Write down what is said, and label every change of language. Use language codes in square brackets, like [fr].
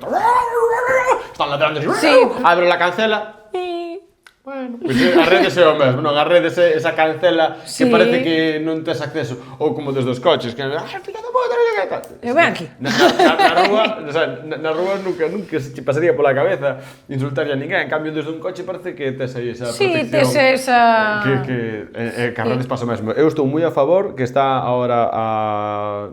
[es] Están ladrando así, abre la cancela. [gl] Bueno, pois as redes é o mesmo, non? As redes é esa cancela que parece que non tes acceso, ou como desde os coches, que fica da puta, non sei que. Eu ven aquí. Na rúa nunca se te pasaría pola cabeza insultarlle a ninguén, en cambio desde un coche parece que tes aí esa protección. Sí, tes esa... Que as redes pasa o mesmo. Eu estou moi a favor que está agora a...